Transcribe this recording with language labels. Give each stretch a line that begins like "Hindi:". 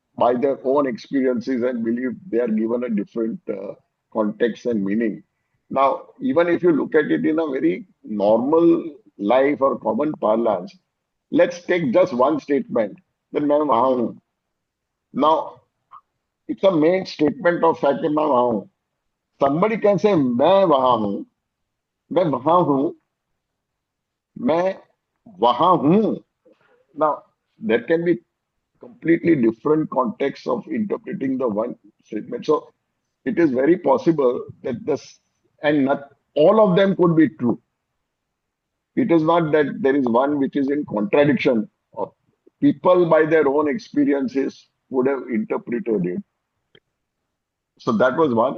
English: by their own experiences and believe they are given a different context and meaning. Now, even if you look at it in a very normal life or common parlance, let's take just one statement that
Hindi: मैं वहां हूं.
English: Now, it's a main statement of fact
Hindi: कि मैं वहां हूं.
English: Somebody can say
Hindi: मैं वहां हूं, मैं वहां हूं,
English: मैं वहां हूं. Now, there can be completely different contexts of interpreting the one statement. So it is very possible that this, and not all of them could be true. It is not that there is one which is in contradiction. Of people by their own experiences would have interpreted it. So that was one.